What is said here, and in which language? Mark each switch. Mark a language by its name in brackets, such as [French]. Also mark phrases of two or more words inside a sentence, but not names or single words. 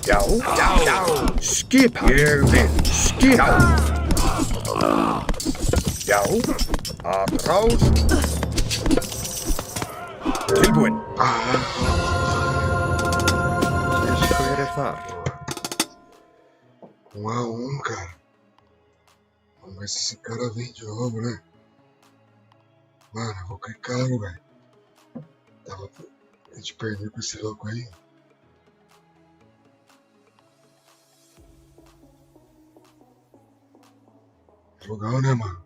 [Icelandic] Já, skipan. Ég vil skipan. Já, að ráð. Tilbúinn. Hver er þar? [Portuguese] 1-1, cara. Vamos ver se esse cara vem de novo, né? Mano, eu vou clicar, velho. A gente perdeu com esse louco aí. Jogão, né, mano?